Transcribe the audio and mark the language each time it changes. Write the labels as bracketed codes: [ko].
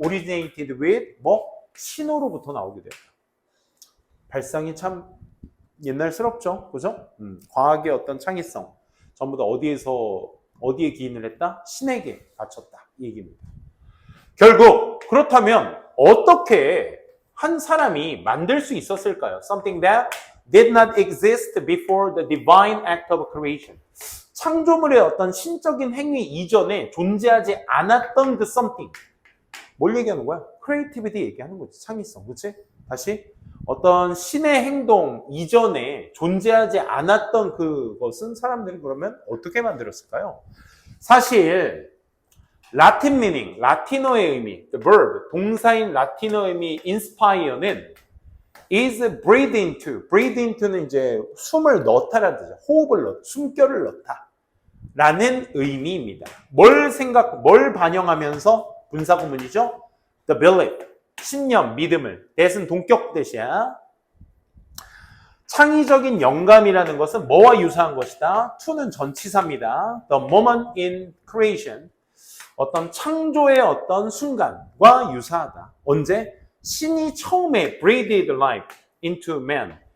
[en] originated with [ko] 신호로부터 나오게 됐다. 발상이 참 옛날스럽죠. 그죠? 과학의 어떤 창의성 전부 다 어디에 기인을 했다? 신에게 바쳤다. 이 얘기입니다. 결국 그렇다면 어떻게 한 사람이 만들 수 있었을까요? [en] Something that did not exist before the divine act of creation. [ko] 창조물의 어떤 신적인 행위 이전에 존재하지 않았던 그 something. 뭘 얘기하는 거야? creativity 얘기하는 거지. 창의성. 그렇지? 다시 어떤 신의 행동 이전에 존재하지 않았던 그것은 사람들이 그러면 어떻게 만들었을까요? 사실 라틴 [en] meaning, [ko] 라틴어의 의미, [en] the verb, [ko] 동사인 라틴어의 의미 inspire는 [en] is breathe into. breathe into [ko] 는 이제 숨을 넣다라는 뜻이죠. 호흡을 넣다, 숨결을 넣다 라는 의미입니다. 뭘 반영하면서 분사구문이죠? [en] the belief, [ko] 신념, 믿음을. that은 동격 대시야. 창의적인 영감이라는 것은 뭐와 유사한 것이다? [en] to는 [ko] 전치사입니다. [en] the moment in creation. [ko] 어떤 창조의 어떤 순간과 유사하다. 언제? 신이 처음에 [en] breathed life into man.